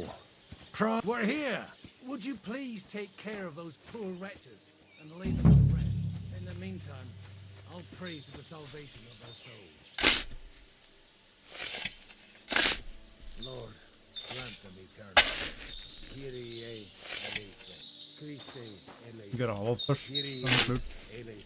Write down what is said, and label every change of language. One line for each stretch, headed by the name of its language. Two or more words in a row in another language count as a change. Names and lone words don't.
English: Prague, we're here! Would you please take care of those poor wretches and lay them to rest? In the meantime, I'll pray for the salvation of their souls. Lord, grant them eternity.
Greek: Kyrie eleison. Christe eleison.
Norwegian: Grava først.
Greek: Kyrie
Norwegian: Den er slutt.
Greek: eleison.